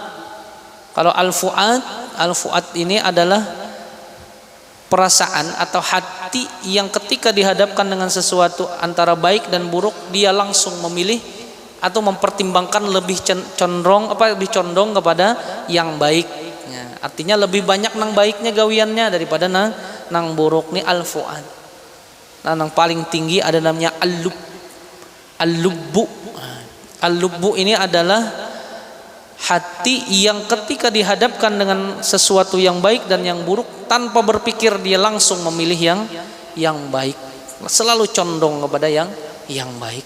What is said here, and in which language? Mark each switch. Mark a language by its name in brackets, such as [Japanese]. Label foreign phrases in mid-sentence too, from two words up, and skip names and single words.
[Indonesian] Kalau al-fuad ini adalah perasaan atau hati yang ketika dihadapkan dengan sesuatu antara baik dan buruk, dia langsung memilih atau mempertimbangkan lebih condong kepada yang baik. Ya, [Banjar] artinya lebih banyak nang baiknya gawiannya daripada nang buruk. [Indonesian] Nih al-fuad. Nah, yang paling tinggi ada namanya al-lubbu. Al-lubbu ini adalah hati yang ketika dihadapkan dengan sesuatu yang baik dan yang buruk, tanpa berpikir dia langsung memilih yang baik, selalu condong kepada yang baik.